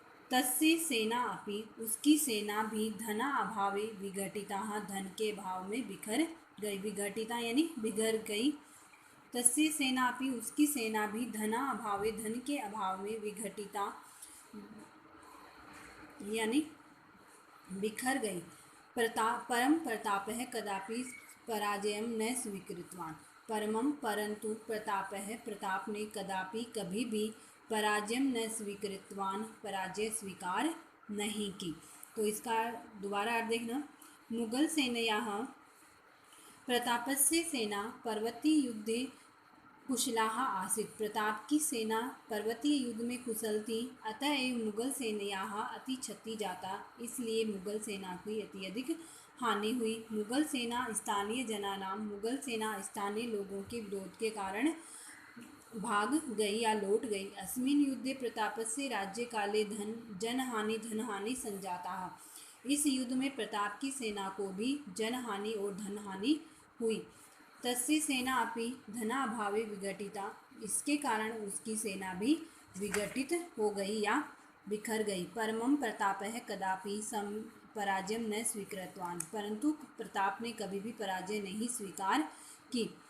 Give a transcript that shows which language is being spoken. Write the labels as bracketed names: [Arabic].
[Sanskrit] तस्य सेना अपि [Hindi] उसकी सेना भी [Sanskrit] धना अभावे विघटिता [Hindi] धन के भाव में बिखर गई। विघटिता यानी बिगड़ गई। [Sanskrit] तस्य सेना अपि [Hindi] उसकी सेना भी [Sanskrit] धना अभावे [Hindi] धन के अभाव में विघटिता यानी बिखर गई। [Sanskrit] परम प्रतापः कदापि पराजयं न स्वीकृतवान्। [Hindi] परंतु प्रताप ने कभी भी [Sanskrit] पराजयं न स्वीकृतवान्, [Hindi] पराजय स्वीकार नहीं की। तो इसका दोबारा अर्थ देखना। [Sanskrit] मुगल सेनयाः प्रतापस्य सेना पर्वतीय युद्धे कुशलाः आसीत्। [Hindi] प्रताप की सेना पर्वतीय युद्ध में कुशल थी। [Sanskrit] अतएव मुगल सेनयाः अति क्षति जाता। [Hindi] इसलिए मुगल सेना की अत्यधिक हानि हुई। मुगल सेना स्थानीय लोगों के विरोध के कारण भाग गई या लौट गई। [Sanskrit] अस्मिन् युद्धे प्रतापस्य राज्य काले धनहानि संजाता। [Hindi] इस युद्ध में प्रताप की सेना को भी जनहानि और धनहानि हुई। [Sanskrit] तस्य सेना अपि धनाभावे विघटिता। [Hindi] इसके कारण उसकी सेना भी विघटित हो गई या बिखर गई। [Sanskrit] परमं प्रतापः कदापि पराजय न स्वीकृतवान्। [Hindi] परंतु प्रताप ने कभी भी पराजय नहीं स्वीकार की।